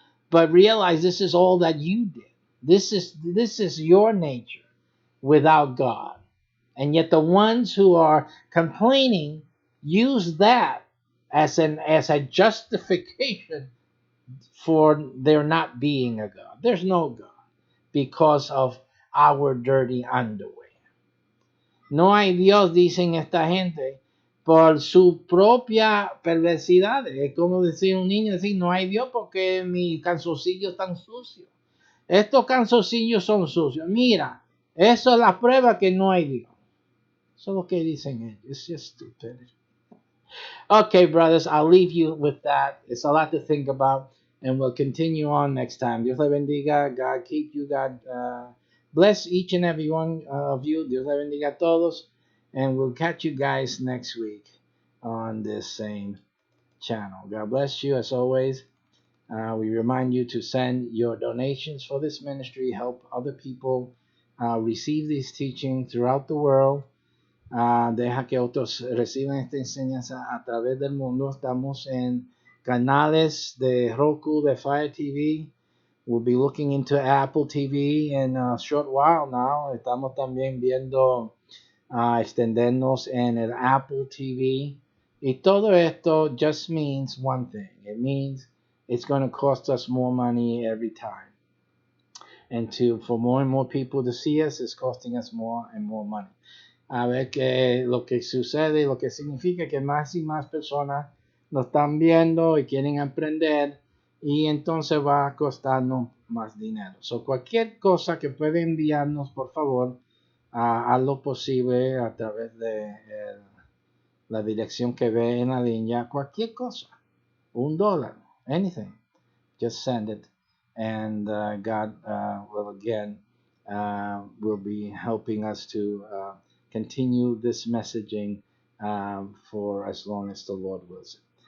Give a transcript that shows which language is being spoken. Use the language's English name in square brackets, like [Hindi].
[English] But realize this is all that you did. This is your nature without God. And yet the ones who are complaining use that as a justification for there not being a God. There's no God because of our dirty underwear. [Spanish] No hay Dios, dicen esta gente, por su propia perversidad. Es como decir un niño, decir, no hay Dios porque mis calzoncillos están sucios. Estos calzoncillos son sucios. Mira, eso es la prueba que no hay Dios. Eso es lo que dicen ellos. [English] It's just stupid. Okay, brothers, I'll leave you with that. It's a lot to think about, and we'll continue on next time. [Spanish] Dios le bendiga. [English] God keep you. God bless each and every one of you. [Spanish] Dios le bendiga a todos. [English] And we'll catch you guys next week on this same channel. God bless you as always. We remind you to send your donations for this ministry, help other people receive this teaching throughout the world. [Spanish] Deja que otros reciban esta enseñanza a través del mundo. Estamos en canales de Roku, de Fire TV. [English] We'll be looking into Apple TV in a short while now. [Spanish] Estamos también viendo extendernos en el Apple TV. Y todo esto [English] just means one thing. It means it's going to cost us more money every time. And for more and more people to see us, it's costing us more and more money. [Spanish] A ver qué lo que sucede, lo que significa que más y más personas lo están viendo y quieren aprender, y entonces va a costarnos más dinero. So, cualquier cosa que puede enviarnos, por favor, haz lo posible a través de la dirección que ve en la línea. Cualquier cosa, [English] $1, anything, just send it, and God will again will be helping us to continue this messaging for as long as the Lord wills it.